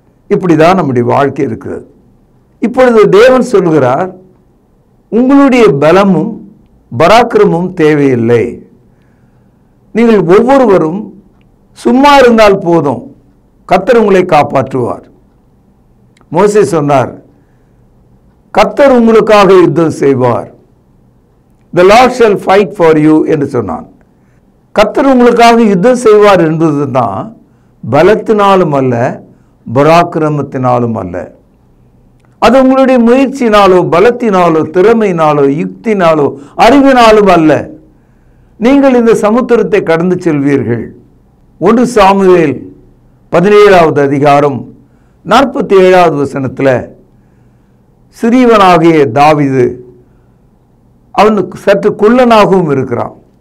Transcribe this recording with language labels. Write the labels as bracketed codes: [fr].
[ta] இப்படிதான் நம்முடைய வாழ்க்கை இருக்கிறது. இப்பொழுது தேவன் சொல்கிறார், உங்களுடைய பலமும் பராக்கிரமும் தேவையில்லை. நீங்கள் ஒவ்வொருவரும் சும்மா இருந்தால் போதும், கர்த்தர் உங்களை காப்பாற்றுவார். மோசே சொன்னார், கர்த்தர் உங்களுக்காக யுத்தம் செய்வார். [en] The Lord shall fight for you [ta] என்று சொன்னான். கர்த்தர் உங்களுக்காக யுத்தம் செய்வார் என்பது தான் பலத்தினாலும் அல்ல, பராக்கிரமத்தினாலும் அல்ல. அது உங்களுடைய முயற்சினாலோ, பலத்தினாலோ, திறமையினாலோ, யுக்தினாலோ, அறிவினாலும் அல்ல. நீங்கள் இந்த சமுத்திரத்தை கடந்து செல்வீர்கள். 1 சாமுவேல் 17வது அதிகாரம் 47வது வசனத்தில் சிறியவனாகிய தாவீது, அவனுக்கு சற்று குள்ளனாகவும் இருக்கிறான்.